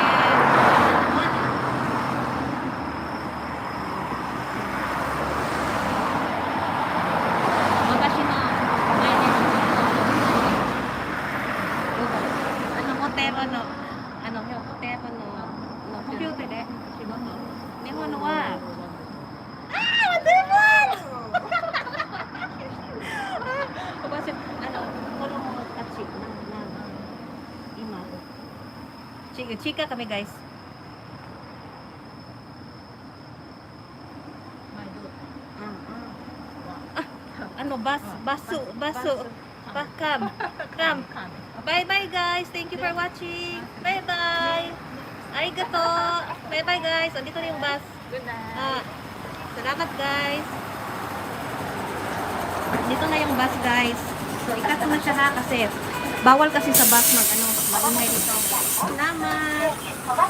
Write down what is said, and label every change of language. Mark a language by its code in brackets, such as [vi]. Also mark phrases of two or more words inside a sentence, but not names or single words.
[ja] 私の毎日ホテルのホテルのコンピューターで仕事。日本はおばさん、子供たち、 [tl] 今、chika kami guys. Baso. [en] Come. Bye guys. Thank you for watching. Bye. Arigato. Bye guys. [tl] Andito na yung bus. [en] Good night. [tl] Salamat guys. Dito na yung bus guys. So ikat ko na siya ha kasi bawal kasi sa bus maingay dito. Salamat.